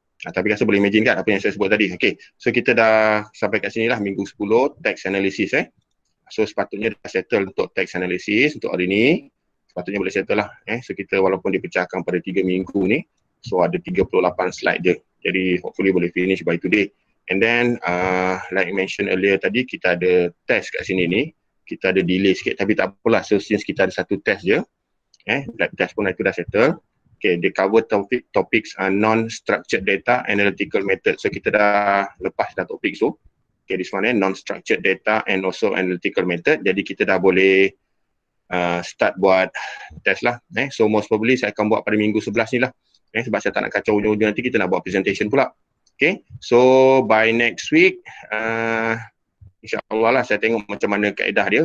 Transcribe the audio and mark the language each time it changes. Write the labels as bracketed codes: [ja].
[ms] Tapi rasa boleh imagine kan apa yang saya sebut tadi. Okay, so kita dah sampai kat sini lah minggu 10 text analysis. So sepatutnya dah settle untuk text analysis untuk hari ni. Sepatutnya boleh settle lah. So kita walaupun dipecahkan pada 3 minggu ni, so ada 38 slide je. Jadi [en] hopefully [ms] boleh [en] finish by today. And then like I mentioned earlier [ms] tadi, kita ada test kat sini ni. Kita ada delay sikit tapi tak apalah. [en] So since [ms] kita ada satu test je, lab test pun itu dah settle. [en] Okay, [ms] dia [en] cover topics non-structured data analytical method. So [ms] kita dah lepas dah topik tu. [en] Okay, this one non-structured data and also analytical method. [ms] Jadi kita dah boleh start buat test lah. So [en] most probably [ms] saya akan buat pada minggu 11 ni lah. Sebab saya tak nak kacau ujung-ujung nanti kita nak buat presentation pula. Okay, so [en] by next week, [ms] insyaAllah lah saya tengok macam mana kaedah dia.